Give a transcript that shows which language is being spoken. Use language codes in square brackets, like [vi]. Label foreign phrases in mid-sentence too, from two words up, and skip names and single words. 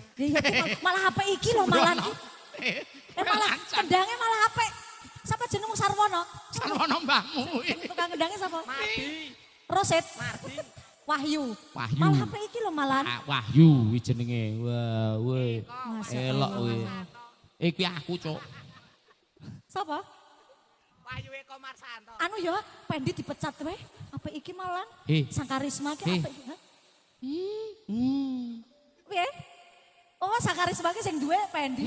[jv] Iya, malah HP iki lho malah. Malah kendangnya malah HP. Siapa jenengmu Sarwono? Sarwono mbahmu. [id] Tukang kendangnya siapa? [jv] Mardi. Roset. Mardi. Wahyu. Wahyu. Malah HP iki lho malah. Wahyu iki jenenge. Wah, we. Elok we. Iki aku, Cuk. Sapa? Wahyu Eko Marsanto. Anu ya, Pendi dipecat wae. Apa iki malan? Sang karisma ki apa iki? Piye? Oh, sang karisma ki sing duwe Pendi.